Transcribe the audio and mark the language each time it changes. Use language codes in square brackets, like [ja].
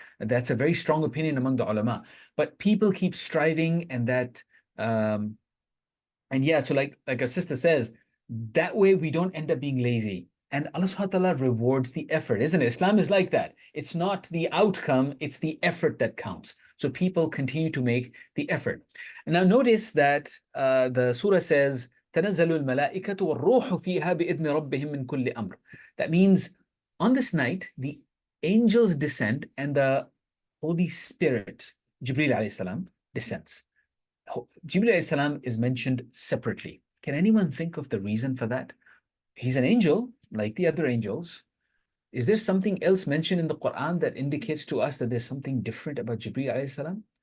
[en] That's a very strong opinion among the ulama. But people keep striving, and yeah, so like our sister says, that way we don't end up being lazy. And Allah subhanahu wa ta'ala rewards the effort, isn't it? Islam is like that. It's not the outcome, it's the effort that counts. So people continue to make the effort. And now notice that the surah says, [ar] تنزل الملائكة والروح فيها بإذن ربهم من كل أمر. [en] That means on this night, the angels descend and the Holy Spirit, Jibreel alayhi salam, descends. Jibreel alayhi salam is mentioned separately. Can anyone think of the reason for that? He's an angel, like the other angels. Is there something else mentioned in the Quran that indicates to us that there's something different about Jibreel alayhi salam?